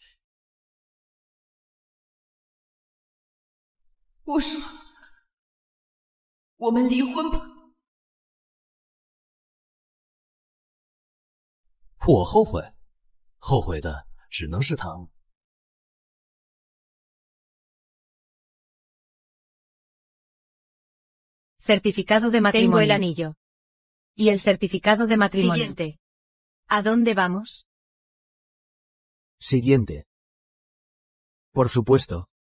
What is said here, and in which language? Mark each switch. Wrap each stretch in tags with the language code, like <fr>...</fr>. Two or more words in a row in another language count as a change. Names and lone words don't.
<zh>我说，我们离婚吧。我后悔，后悔的只能是他。</zh> <es>Certificado de matrimonio. Tengo el anillo. Y el certificado de matrimonio. Siguiente. ¿A dónde vamos? Siguiente. Por supuesto.</es>